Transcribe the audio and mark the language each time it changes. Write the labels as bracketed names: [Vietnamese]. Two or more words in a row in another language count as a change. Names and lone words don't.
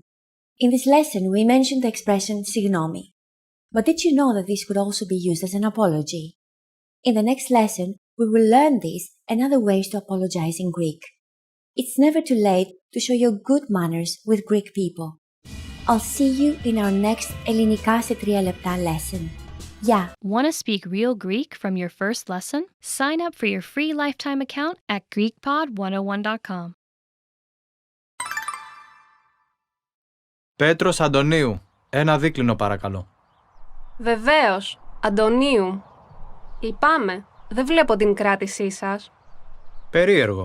[English] In this lesson, we mentioned the expression συγγνώμη. But did you know that this could also be used as an apology? In the next lesson, we will learn this and other ways to apologize in Greek. It's never too late to show your good manners with Greek people. I'll see you in our next [Greek] ελληνικά σε 3 λεπτά [English] lesson. Yeah. Want to speak real Greek from your first lesson? Sign up for your free lifetime account at GreekPod101.com. [Greek] Πέτρος Αντωνίου. Ένα δίκλινο παρακαλώ. Βεβαίως, Αντωνίου. Λυπάμαι, δεν βλέπω την κράτησή σας. Περίεργο.